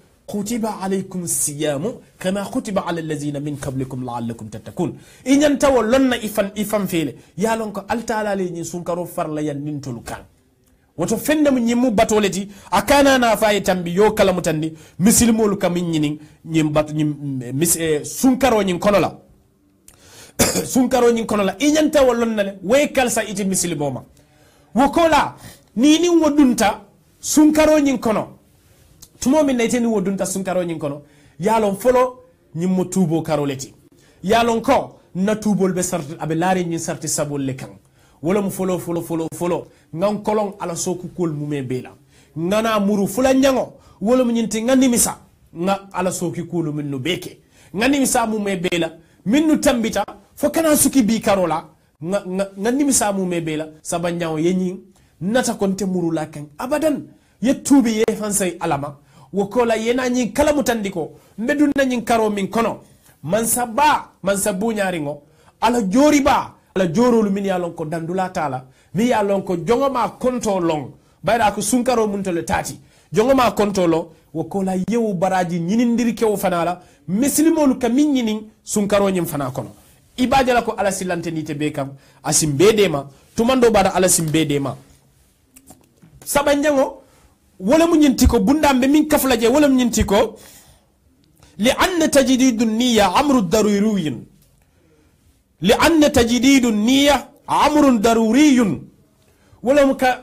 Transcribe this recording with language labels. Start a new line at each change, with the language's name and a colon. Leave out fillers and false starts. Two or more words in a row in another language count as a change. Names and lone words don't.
Arabic: كُتِبَ عَلَيْكُمُ الصِّيَامُ كَمَا كُتِبَ عَلَى الَّذِينَ مِن قَبْلِكُمْ لَعَلَّكُمْ تَتَّقُونَ
Mandingo: inyanta wallonna ifan fele yalon ko altala le ni sunkaro farla yan nintolu kan woto fende mu nyimu batoleti akana na faye tambi yo kala mutandi misilmolu kam nyinin nyim bat nyim sunkaro nyin kono la sunkaro nyin kono la inyanta wallonna le way kalsa iti misilboma wokola ni wodunta sunkaro nyin kono tumo min nayteni wodunta sunkaro nyin kono yalon folo nyimmo tubo karoleti yalon ko na tubol be sarti abe laari nyin sarti sabol le kan wala mu folo ngan kolon ala soku kol mume bela ngana muru fula nyango wala mu nyinti ngani misa nga ala soki kolu min no beke ngani misa mume bela minnu tambita fo kana suki bi karola ngani misa mume bela sabanyawo yenyi nata konte muru la kan abadan yettubi ye fansay alama wokola yena nyi kala mutandiko mbedun na nyi karo min kono man sabu nyaringo ala jori ba ala jorolu min yalon ko dandula tala mi yalon ko jongoma konto long bayda ko sunkaro muntole tati jongoma konto long wokola yewu baraji nyinindiri kewo fanala muslimolu ka min nyinin sunkaro nyim fana kono ibadala ko ala silantenite be kam asimbedema tumando bada ala simbedema sabanjango wala mu nyinti ko bundambe min kaflaje wala mu nyinti ko
Arabic: لأن تجديد النية أمر ضروري لأن تجديد النية أمر ضروري
Mandingo: wala mu